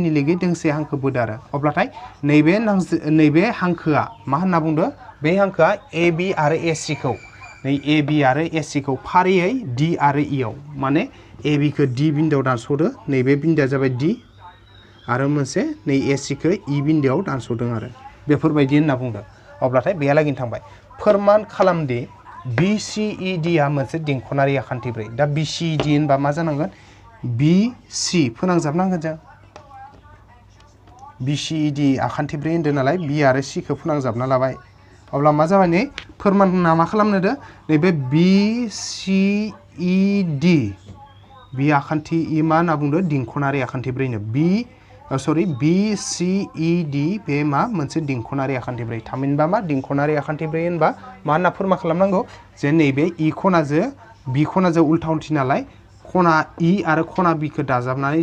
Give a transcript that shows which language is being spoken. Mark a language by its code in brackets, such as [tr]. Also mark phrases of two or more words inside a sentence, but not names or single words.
[brx] नि लिगै दोंसे हांखो बोदो आरो अब्लाथाय नैबे हांखोआ मा होनना बुंदो बे हांखोआ ए बी आरो ए सी खौ नै ए बी आरो ए सी खौ फारियै डी आरो ई आव माने ए बी खौ डी बिन्दोआव दानस'दो नैबे बिन्दोआ जाबाय डी आरो मोनसे नै ए सी खौ ई बिन्दोआव दानस'दों आरो बेफोरबायदि होनना बुंदो अब्लाथाय बेहालागैनो थांबाय फोरमान खालामदि बी सी ई डी आ मोनसे देंखनारि आखान्थि ब्रै दा बी सी ई डी होनबा मा जानांगोन बी सी फोनांजाबनांगोन जों बी सी ई डी आखान्थि ब्रै होनदों नालाय बी आरो सी खौ फोनांजाबना लाबाय अब्ला मा जाबाय नै फोरमानना मा खालामनो दो नैबे बी सी ई डी बी आखान्थि ई मा होनना बुंदो देंखनारि आखान्थि ब्रैनो बी सी ई डी बे मा मोनसे देंखनारि आखान्थि ब्रै थामहिनबा मा देंखनारि आखान्थि ब्रै होनबा मा होनना फोरमान खालामनांगौ जे नैबे ई खनाजों बी खनाजों उल्था उल्थि नालाय खना ई आरो खना बी खौ दाजाबनानै